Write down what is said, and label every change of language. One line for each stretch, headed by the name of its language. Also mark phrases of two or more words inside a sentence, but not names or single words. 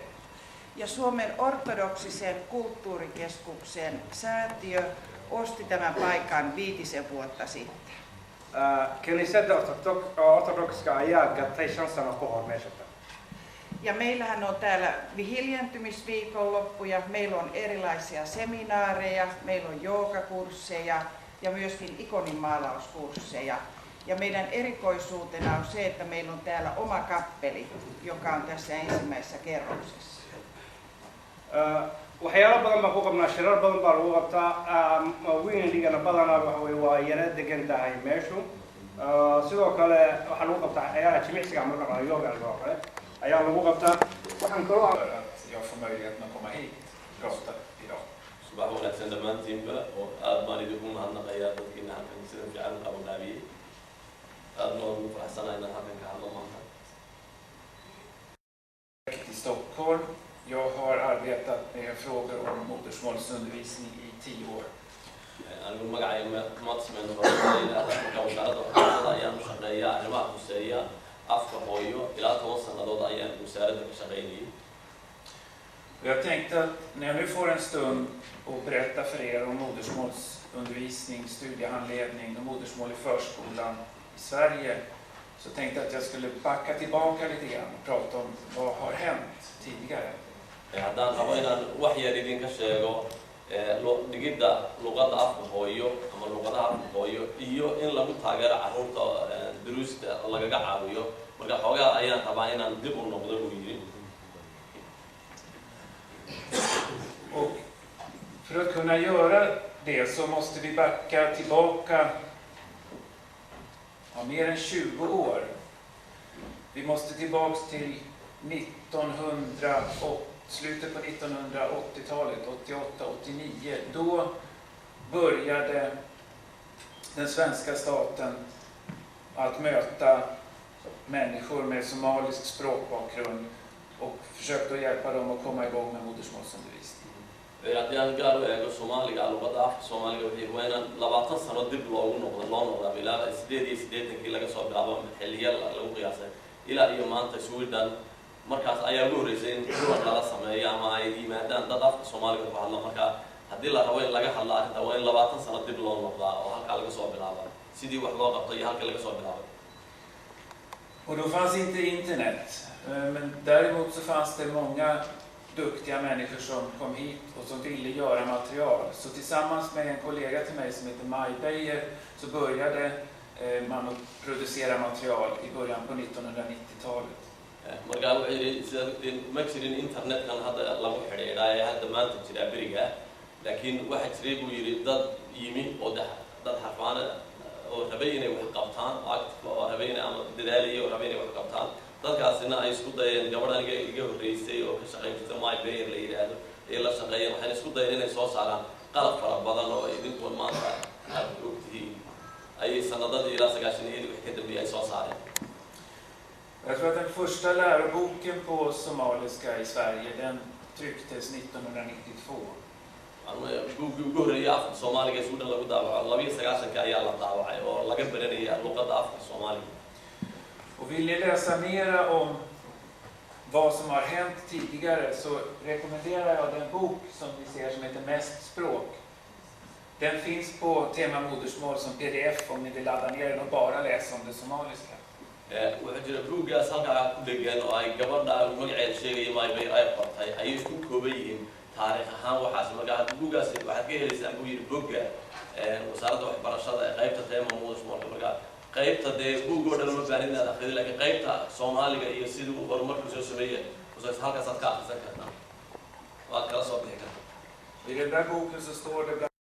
Finnish: Ja Suomen ortodoksisen kulttuurikeskuksen säätiö osti tämän paikan 5 vuotta sitten.
Somali: Kaniisadda ortodokska ayaa gatay 5 sano ka hor meesha.
Finnish: Ja meillähän on täällä hiljentymisviikonloppuja, meillä on erilaisia seminaareja, meillä on joogakursseja ja myöskin ikoninmaalauskursseja. Ja meidän erikoisuutena on se, että meillä on täällä oma kappeli, joka on tässä ensimmäisessä kerroksessa.
Somali: waxyaalo badan baan ku qabnaa shirar badan baa lagu qabtaa weynligana badanaa waxa weye waa yara degan tahay meeshu. Sidoo kale waxaa lagu qabtaa ciyaaraha jimicsiga marka la yoga oo kale ayaa lagu qabtaa. Waxaan kaloo
Swedish: jag får möjligheten att komma hit och prata idag.
Somali: subax wanaagsan dhammaantiinba oo aad baan idinku mahadnaqayaa dadkiina halkan sida fiican u qabanqaabiyey. aad baan ugu faraxsanahay inaan halkan ka hadlo maanta.
Swedish: I Stockholm. Jag har arbetat med frågor om modersmålsundervisning i 10 år.
Somali: anigu magacayga madsmen marka wasaaradda waxbarashada ayaan u shaqeeyaa arrimaha khuseeya afka hooyo ilaa 10 sannadood ayaan wasaaradda ka shaqeynayay.
Swedish: Jag tänkte att när jag nu får en stund och berätta för er om modersmålsundervisning, studiehandledning och modersmål i förskolan i Sverige, så tänkte jag att jag skulle backa tillbaka lite grann och prata om vad har hänt tidigare.
Somali: haddaan rabo inaan wax yar idinka sheego dhigidda luqadda afka hooyo ama luqadaha afka hooyo iyo in lagu taageero carruurta duruusta lagaga caawiyo marka xoogaa ayaan rabaa inaan dib u noqdo buu yidhi.
Swedish: Och för att kunna göra det så måste vi backa tillbaka mer än 20 år. Vi måste tillbaks till slutet på 1980-talet, 88-89. Då började den svenska staten att möta människor med somalisk språkbakgrund och försökte att hjälpa dem att komma igång med modersmålsundervisning.
Somali: haddii aan gaar u eego Soomaaliga luqadda afka Soomaaliga waxay waa inaan 20 sano dib loogu noqdaa ilaa 88 laga soo bilaabo xilliga lagu qiyaasay ilaa iyo maanta Sweden. markaas ayaa ugu horeysay in kulan lala sameeyo ama ay yimaadaan dad afka Soomaaliga ku hadla. marka haddii la rabo in laga hadlo arrinta waa in 20 sano dib loo noqdaa oo halkaa laga soo bilaabo sidii wax loo qabtay iyo halka laga soo bilaabay.
Swedish: Och då fanns inte internet, men däremot så fanns det många duktiga människor som kom hit och som ville göra material. Så tillsammans med en kollega till mig som heter Maj Beijer så började man att producera material i början på 1990-talet.
Somali: markaa wuxuu yidhi ma jirin internetkan hadda lagu xidhiidhaa hadda maanta jira beriga laakiin waxaa jiray buu yidhi dad yimi oo dad xarfaana oo rabay inay wax qabtaan oo rabay inay ama dadaalaya oo rabay inay wax qabtaan dadkaasina ay isku dayeen gabadh aniga iga horreysay oo ka shaqaynaysa Maj Beijer la yidhaahdo ee la shaqeeyeen waxayna isku dayeen inay soo saaraan qalab fara badan oo idinku maanta aad ogtihiin ayay sanadadii ilaa 90-yadii wax ka dambeeyay ay soo saareen.
Swedish: Jag tror att den första läroboken på somaliska i Sverige, den trycktes 1992.
Somali: buuggii ugu horreeyay afka Soomaaliga ee Suudaan lagu daabaco 29 ayaa la daabacay oo laga baranayay luqadda afka Soomaaliga.
Swedish: Och vill ni läsa mera om vad som har hänt tidigare så rekommenderar jag den bok som ni ser som heter Mest språk. Den finns på tema modersmål som PDF om ni vill ladda ner den och bara läsa om det somaliska.
Somali: Waxaa jira buuggaas halkaa ku dhegan oo ay gabadha magaceeda sheegaya Maj Beijer ay qortay ayay isku kooban yihiin taariikh ahaan waxaas markaa buuggaas waxaad ka helaysaan buu yidhi bogga wasaaradda waxbarashada ee qaybta
Swedish: teema modersmålka
Somali: markaa qaybta dee buuggoo dhan uma baahan inaad akhrido laakiin qaybta Soomaaliga iyo siduu horumarku soo sameeyay halkaasaad ka akhrisan kartaa waad kala soo bixi kartaa.
Swedish: I den där boken så står det